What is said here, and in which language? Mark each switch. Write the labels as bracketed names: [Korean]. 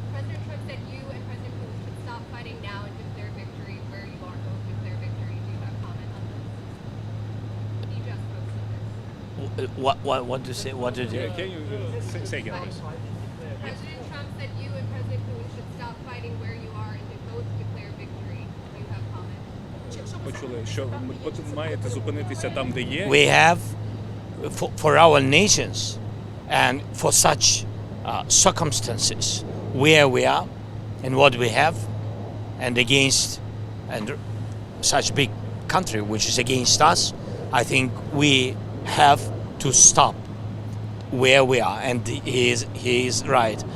[English] President Trump said you and President Putin should stop fighting now and declare victory where you are going to declare victory. Do you have comment on this? He just posted this. What to say? What did you? Can you say again, please? President Trump said you and President Putin should stop fighting where you are and to both declare victory. Do you have comment? [Ukrainian] Почули, що маєте зупинитися там, де є. [English] We have for our nations and for such circumstances where we are and what we have and against and such big country which is against us, I think we have to stop where we are, and he is right.